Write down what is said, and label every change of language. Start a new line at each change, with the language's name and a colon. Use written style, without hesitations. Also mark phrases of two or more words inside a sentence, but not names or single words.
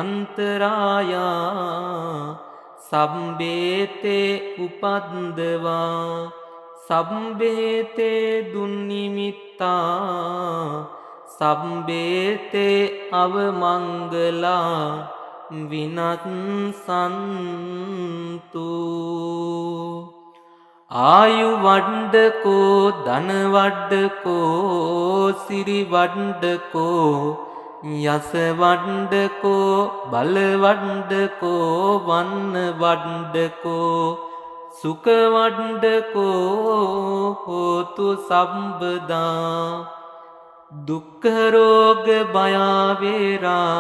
Pali: අන්තරායා සම්බේතේ උපද්දවා සම්බේතේ දුන්නිමිත්තා සම්බේතේ අවමංගලා විනස්සන්තු ආයු වඩ්ඩකෝ ධන වඩ්ඩකෝ සිරි වඩ්ඩකෝ යස වඩ්ඩකෝ බල වඩ්ඩකෝ වන්න වඩ්ඩකෝ සුඛවණ්ඩකෝ හෝතු සම්බදා දුක්ඛ රෝග භය වේරා